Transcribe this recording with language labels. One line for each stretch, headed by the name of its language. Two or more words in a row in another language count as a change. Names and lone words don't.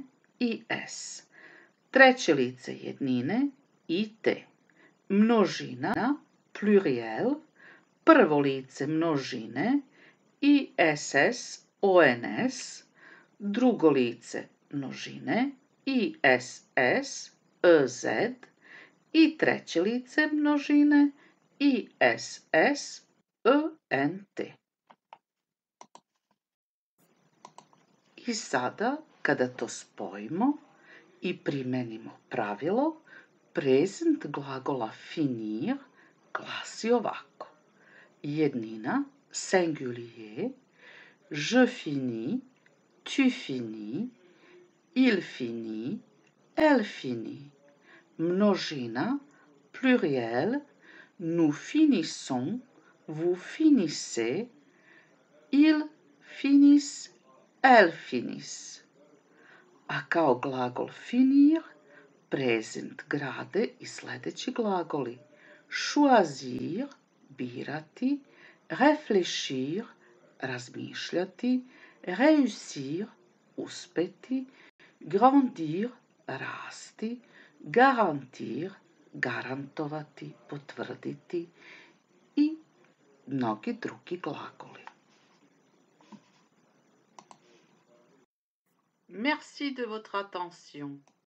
Serbian: IS, treće lice jednine IT, množina pluriel, prvo lice množine ISS ONS, drugo lice množine ISS EZ i treće lice množine ISS ENT. I sada, kada to spojimo i primenimo pravilo, prezent glagola finir glasi ovako.
French: Jednina singulier, je finis, tu finis, il finit, elle finit. Množina pluriel, nous finissons, vous finissez, ils finissent, elles finissent.
Serbian: A kao glagol finir, prezent grade i sljedeći glagoli: choisir, birati, réfléchir, razmišljati, réussir, uspeti, grandir, rasti, garantir, garantovati, potvrditi i mnogi drugi glagoli.
French: Merci de votre attention.